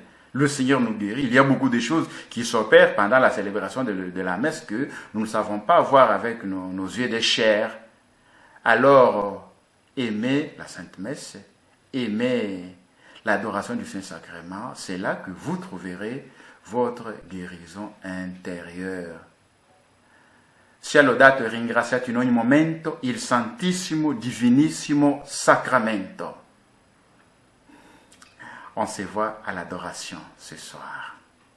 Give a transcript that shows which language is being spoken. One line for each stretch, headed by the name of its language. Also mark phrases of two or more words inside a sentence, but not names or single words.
French: Le Seigneur nous guérit. Il y a beaucoup de choses qui s'opèrent pendant la célébration de la messe que nous ne savons pas voir avec nos yeux de chair. Alors, aimez la Sainte Messe, aimez l'adoration du Saint-Sacrement, c'est là que vous trouverez votre guérison intérieure.
Italian: Sia lodato e ringraziato in ogni momento il Santissimo Divinissimo Sacramento.
French: On se voit à l'adoration ce soir.